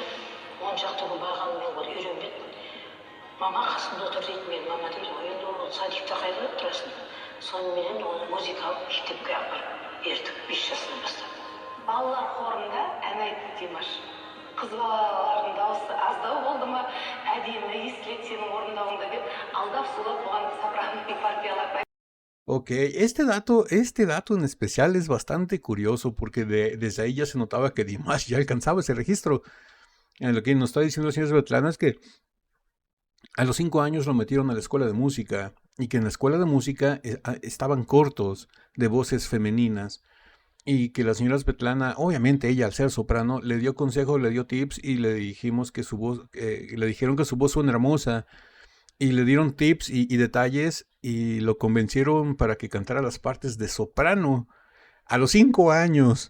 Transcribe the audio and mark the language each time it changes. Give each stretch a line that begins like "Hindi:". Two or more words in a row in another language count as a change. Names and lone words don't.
Kazakh: 10 шақты күн барғанымен ол үйренбеді. Мама қасымда отыр дейді, мен мама дейді, енді ол садикте қайда тұрасың? Соныменен оны музыкалық мектепке апарып бердік 5 жасынан бастап. Балалар хорында ән айтты Димаш. Қыз балалардың дауысы аздау болды ма, әдемі естіледі сенің орындауыңда деп алдап сулап оған сопраноның партиялап.
Spanish: Ok, este dato en especial es bastante curioso porque desde ahí ya se notaba que Dimash ya alcanzaba ese registro. Lo que nos está diciendo el señor Svetlana es que a los 5 años lo metieron a la escuela de música y que en la escuela de música estaban cortos de voces femeninas y que la señora Svetlana, obviamente ella al ser soprano, le dio consejos, le dio tips y le dijimos que su voz, le dijeron que su voz suena hermosa y le dieron tips y detalles y lo convencieron para que cantara las partes de soprano a los 5 años.